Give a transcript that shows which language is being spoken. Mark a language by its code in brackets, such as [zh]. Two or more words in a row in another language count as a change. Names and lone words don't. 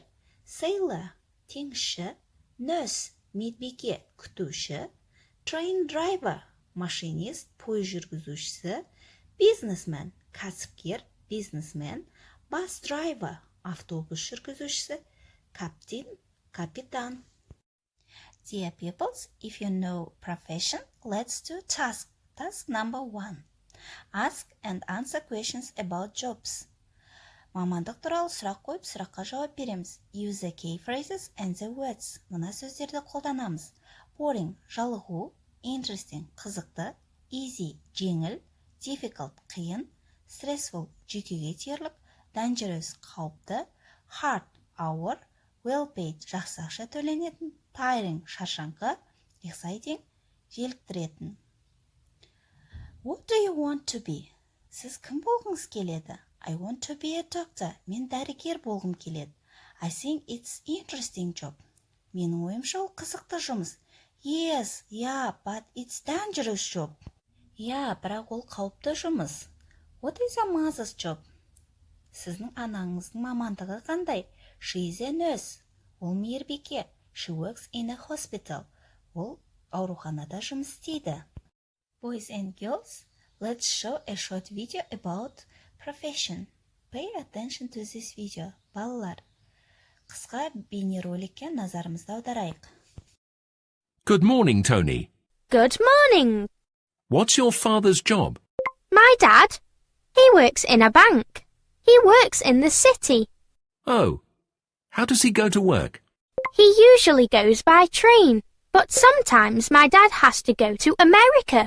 [kk] Sailor, теңізші. Nurse, медбике, күтуші. [en] Train driver, [kk] машинист, пойыз жүргізушісі. Businessman, кәсіпкер, бизнесмен. [en] Bus driver, [kk] автобус жүргізушісі. Captain, капитан. [en] Dear pupils, if you know profession, let's do task. Task number 1. Ask and answer questions about jobs. [kk] Мамандық туралы сұрақ қойып, сұраққа жауап береміз. [en] Use the key phrases and the words. [kk] Мына сөздерді қолданамыз. Boring, жалығу. Interesting, қызықты. Easy, жеңіл. Difficult, қиын. Stressful, жүйкеге тиерлік. Dangerous, қауіпті. [en] Hard, ауыр. Well paid, [kk] жақсы ақша төленетін. Tiring, шаршаңқы. Exciting, желіктіретін. [en] What do you want to be? [kk] Сіз кім болғыңыз келеді? [en] I want to be a doctor. [kk] Мен дәрігер болғым келеді. [en] I think it's interesting job. [kk] Менің ойымша ол қызықты жұмыс. [en] Yes, yeah, but it's dangerous job. [kk] Бірақ ол қауіпті жұмыс. [en] What is your mother's job? [kk] Сіздің анаңыздың мамандығы қандай? [en] She is a nurse. [kk] Ол мейірбике. [en] She works in a hospital. [kk] Ол ауруханада жұмыс істейді. [en] Boys and girls, let's show a short video about profession. Pay attention to this video. [kk] Балалар, қысқа бейнероликке назарымызды аударайық. [en] Good morning, Tony. Good morning. What's your father's job? My dad? He works in a bank. He works in the city. Oh, how does he go to work? He usually goes by train, but sometimes my dad has to go to America.